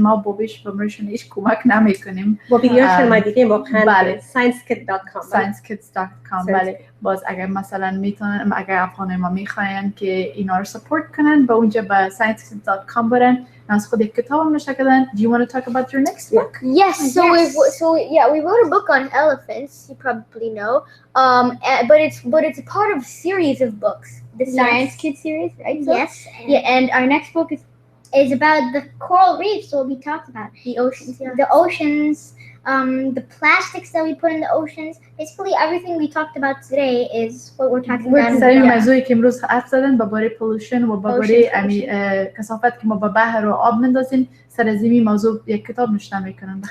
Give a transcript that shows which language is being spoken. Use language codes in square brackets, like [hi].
[fa] ما بهشون هیچ کمک نمیکنیم. با ویدیوشون ما دیدیم واقعا. بله. sciencekids.com. بله. باز اگر مثلا میتونن، اگر افغانای ما میخواین که اینا رو سپورت کنن، با اونجا به sciencekids.com برن. از خود یک کتاب هم نوشته کردن. [en] Do you want to talk about your next book? Yes. We wrote a book on elephants. You probably know. But it's a part of a series of books. The Science Kids series, right? So, Yes. Yeah, and our next book is about the coral reefs. What we talked about, the oceans. Yeah. The oceans. The plastics that we put in the oceans. Basically, everything we talked about today is what we're talking about. [fa] سر موضوعی که امروز حرف زدن باره پولوشن و باره کثافت که ما به بحر و آب میندازیم، سر از این موضوع یک کتاب نوشته میکنن.